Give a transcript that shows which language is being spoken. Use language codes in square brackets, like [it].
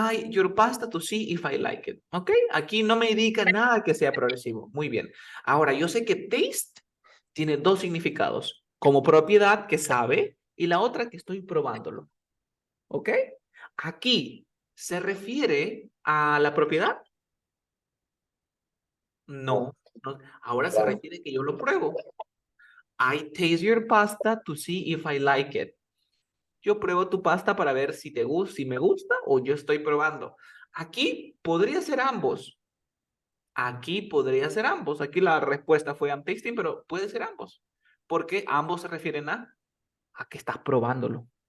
[en] Your pasta to see if I like it. [es] ¿Ok? Aquí no me indica nada que sea progresivo. Muy bien. Ahora, yo sé que taste tiene dos significados. Como propiedad que sabe y la otra que estoy probándolo. ¿Ok? Aquí se refiere a la propiedad. No. Ahora se refiere que yo lo pruebo. [en] I taste your pasta to see if I like it. [es] Yo pruebo tu pasta para ver si te gusta, si me gusta o yo estoy probando. Aquí podría ser ambos. Aquí podría ser ambos. Aquí la respuesta fue [en] I'm tasting, [es] pero puede ser ambos. Porque ambos se refieren a que estás probándolo.